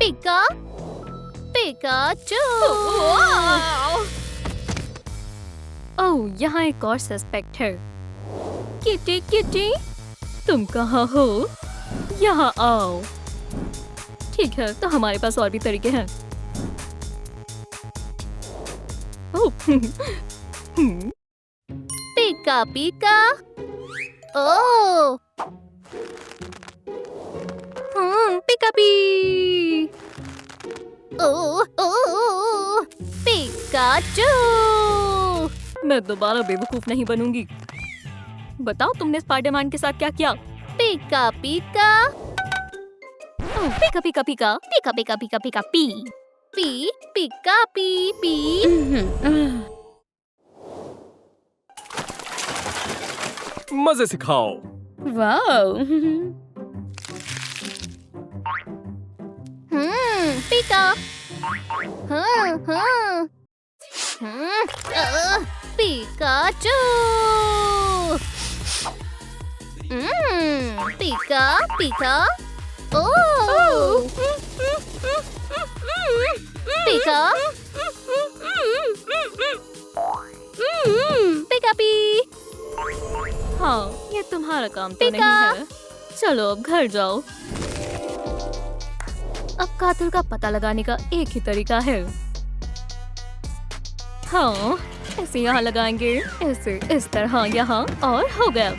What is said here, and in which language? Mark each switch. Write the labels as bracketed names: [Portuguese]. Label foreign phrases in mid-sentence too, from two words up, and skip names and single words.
[Hindi] पिकाचू। ओह, यहाँ एक और सस्पेक्ट है। किटी किटी, तुम कहाँ हो? यहाँ आओ। ठीक है, तो हमारे पास और भी तरीके हैं। ओह, पिका पिका। ओ पिका पी। ओ पिकाचू। मैं दोबारा बेवकूफ नहीं बनूंगी। बताओ तुमने स्पाइडरमैन के साथ क्या किया? पिका पिका पिका पिका पिका। पिका पिका पिका पिका पी पी पिका पी पी। मजे से खाओ। वाओ। पिका। पिकाचू। पिका पिका। ओ पिका पिका पी। हाँ, ये तुम्हारा काम तो पिका। नहीं है। चलो अब घर जाओ। अब कातिल का पता लगाने का एक ही तरीका है। हाँ, ऐसे यहाँ लगाएंगे, ऐसे इस तरह यहाँ, और हो गया।